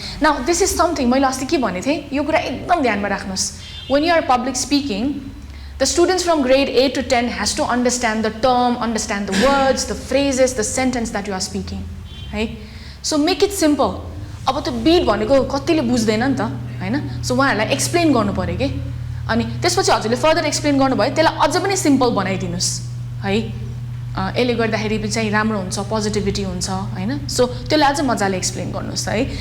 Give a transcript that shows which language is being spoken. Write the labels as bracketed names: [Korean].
[English] now this is something [Nepali] मैले अस्ति के भनेको थिएँ यो कुरा एकदम ध्यानमा राख्नुस्. [English] when you are public speaking, the students from grade 8 to 10 has to understand the term, understand the words, the phrases, the sentence that you are speaking, है. So make it simple. [Nepali] अब त्यो बीट भनेको कतिले बुझ्दैन नि त हैन. So उहाँहरुलाई explain गर्नु पर्यो के. अनि त्यसपछि हजुरले फर्दर एक्सप्लेन गर्नुभयो त्यसलाई अझ पनि सिम्पल बनाइदिनुस् है. यसले गर्दाखेरि चाहिँ राम्रो हुन्छ, पोजिटिभिटी हुन्छ हैन. सो त्यसलाई अझ मजाले एक्सप्लेन गर्नुस् है.